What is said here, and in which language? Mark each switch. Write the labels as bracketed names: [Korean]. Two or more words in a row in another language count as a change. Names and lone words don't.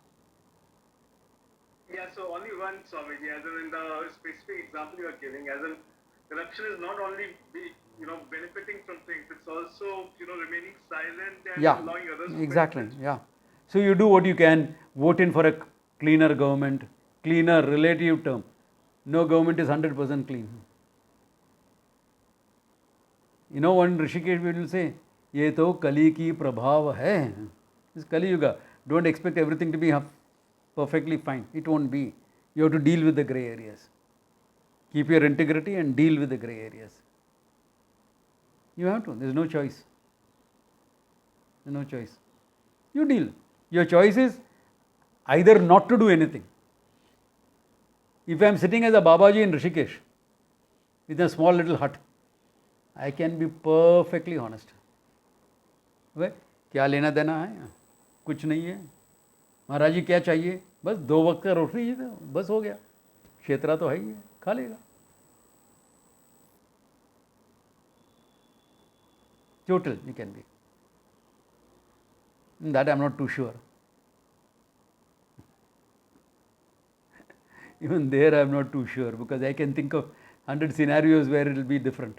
[English] Yeah, so only one, Swamiji, as in the specific example you are giving, as in corruption is not only benefiting from things, it's also remaining silent and allowing others to exactly. benefit. Yeah. So you do what you can. Vote in for a cleaner government, cleaner relative term. No government is 100% clean. One Rishikesh will say, [Hindi] "ये तो कलि की प्रभाव है." [English] It's Kali Yuga. Don't expect everything to be perfectly fine. It won't be. You have to deal with the grey areas. Keep your integrity and deal with the grey areas. You have to. There's no choice. There's no choice. You deal. Your choice is either not to do anything. If I am sitting as a Babaji in Rishikesh with a small little hut, I can be perfectly honest. [Hindi] वे क्या लेना देना है? कुछ नहीं है. महाराज जी क्या चाहिए? बस 2 वक्त का रोटी है, बस हो गया. क्षेत्रा तो है ही है, खा लेगा. [English] Total, you can be. That I am not too sure. Even there I am not too sure, because I can think of 100 scenarios where it will be different.